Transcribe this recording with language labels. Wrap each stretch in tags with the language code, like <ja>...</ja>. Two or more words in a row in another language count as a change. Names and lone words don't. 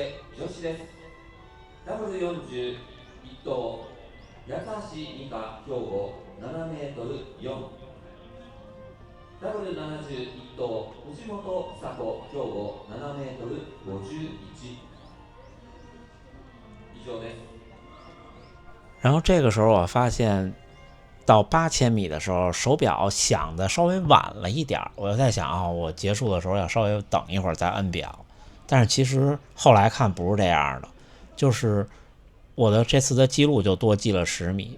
<ja>女子です。W40 1等八橋美香兵庫7メートル4。W71 等藤本久子兵庫7メートル51。以上です。</ja> <zh>然后这个时候我发现，到8000米的时候，手表响的稍微晚了一点，我就在想啊，我结束的时候要稍微等一会儿再摁表。但是其实后来看不是这样的，就是我的这次的记录就多记了10米。</zh>